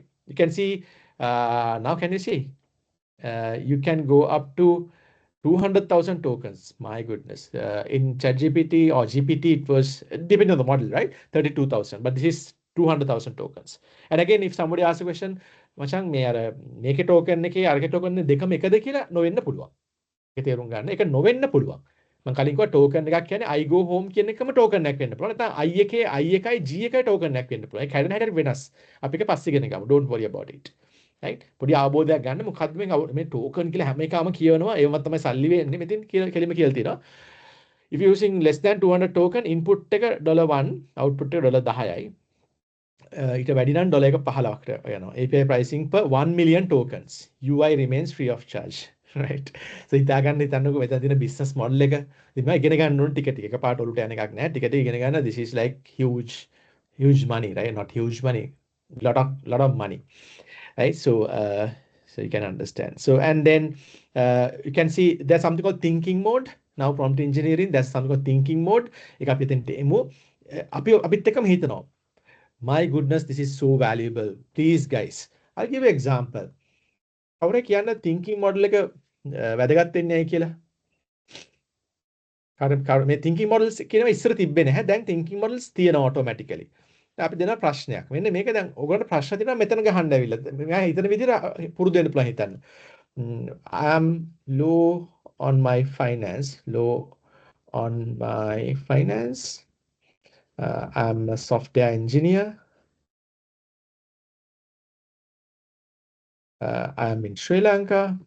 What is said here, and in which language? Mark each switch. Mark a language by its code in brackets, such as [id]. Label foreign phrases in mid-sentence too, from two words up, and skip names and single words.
[en] You can see, now can you see? You can go up to 200,000 tokens. My goodness. In ChatGPT or GPT, it was, depending on the model, right? 32,000. But this is 200,000 tokens. And again, if somebody asks a question, [si] මචං මේ අර මේකේ token එකේ අරගේ token දෙකම එකද කියලා නොවෙන්න පුළුවන්. ඒක තේරුම් ගන්න. ඒක නොවෙන්න පුළුවන්. මම කලින් කිව්වා token එකක් කියන්නේ [en] I go home [si] කියන එකම token එකක් වෙන්න පුළුවන්. නැත්නම් I එකේ I එකයි G එකයි token එකක් වෙන්න පුළුවන්. ඒක හැදෙන හැටට වෙනස්. අපි ඒක පස්සේ ඉගෙන ගමු. [en] Don't worry about it. right? [si] පොඩි අවබෝධයක් ගන්න මොකද්ද මේ token කියලා හැම එකම කියවනවා ඒවත් තමයි සල්ලි වෙන්නේ මෙතෙන් කෙලිම කියලා තියෙනවා. [en] If you're using less than 200 token input එක $1 output එක $10යි. [si] ඊට වැඩි නම් $1.15කට යනවා. [en] API pricing per 1 million tokens. UI remains free of charge. right? So [si] හිතන්නකෝ මෙතන තියෙන [en] business model [si] එක ඉතින් මම ඉගෙන ගන්න ඕන ටික ටික එකපාරට ඔලුට යන එකක් නෑ. ටික ටික ඉගෙන ගන්න. [en] This is like huge money, right? Not huge money. Lot of money. Right, so you can understand. So and then you can see there's something called thinking mode. Now prompt engineering, there's something called thinking mode. [si] එක අපි එතෙන්ට එමු. අපිත් එක්කම හිතනවා. [en] My goodness, this is so valuable. Please guys, I'll give you an example. [si] කවුරු කියන්න [en] thinking model [si] එක වැදගත් වෙන්නේ නැහැ කියලා. මේ [en] thinking models [si] කියනවා ඉස්සර තිබ්බේ නැහැ. දැන් [en] thinking models [si] තියෙනවා automatically. අපි දෙන ප්‍රශ්නයක්. මෙන්න මේක දැන් ඔයගොල්ලන්ට ප්‍රශ්න තියෙනවා මෙතන ගහන්න ඇවිල්ලා. මම හිතන විදිහට පුරුදු වෙන්න පුළුවන් හිතන්න. [en] I am low on my finance. I'm a software engineer. I am in Sri Lanka.